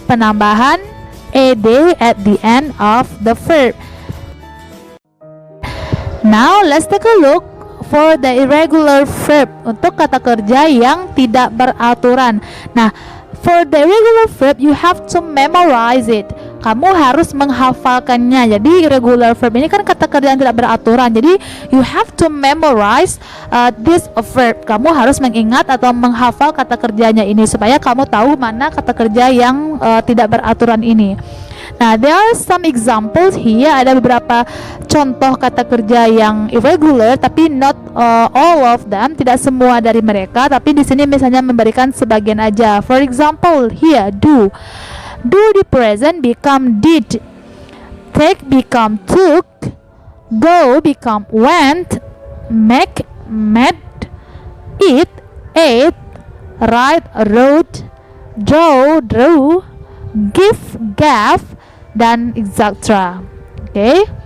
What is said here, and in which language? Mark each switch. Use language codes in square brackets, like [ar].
[en] Penambahan ed at the end of the verb. Now let's take a look for the irregular verb, [id] untuk kata kerja yang tidak beraturan. [en] Nah, for the irregular verb, you have to memorize it. [id] Kamu harus menghafalkannya. Jadi irregular verb ini kan kata kerja yang tidak beraturan. [en] Jadi you have to memorize this verb. [id] Kamu harus mengingat atau menghafal kata kerjanya ini supaya kamu tahu mana kata kerja yang tidak beraturan ini. [en] Nah, there are some examples here. [id] Ada beberapa contoh kata kerja yang irregular, tapi [en] not all of them, [id] tidak semua dari mereka. Tapi di sini misalnya memberikan sebagian aja. [en] For example, here do di present become did, take become took, go become went, make made, eat ate, write wrote, draw drew, give gave, dan etc. Okay.